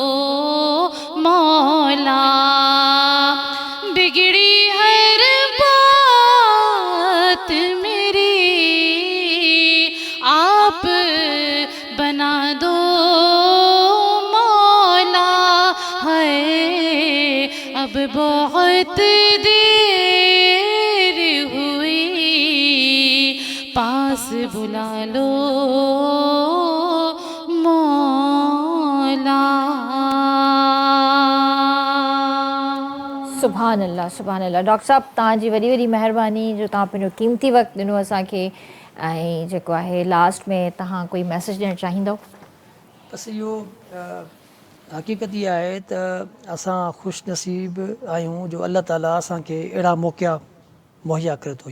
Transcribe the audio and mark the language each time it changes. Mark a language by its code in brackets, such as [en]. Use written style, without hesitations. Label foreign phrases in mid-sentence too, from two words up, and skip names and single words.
[ur] مولا، بگڑی ہر بات میری آپ بنا دو مولا، ہے اب بہت دیر ہوئی، پاس بلا لو مولا۔ [ar] سبحان اللہ سبحان اللہ [sd] ڈاکٹر صاحب तव्हांजी वॾी वॾी महिरबानी जो तव्हां पंहिंजो क़ीमती वक़्तु ॾिनो असांखे ऐं जेको आहे लास्ट में तव्हां कोई मैसेज ॾियणु चाहींदव? बसि इहो हक़ीक़त इहा आहे त असां ख़ुशि नसीब आहियूं जो अल्लाह ताला असांखे अहिड़ा मौक़िया मुहैया करे थो।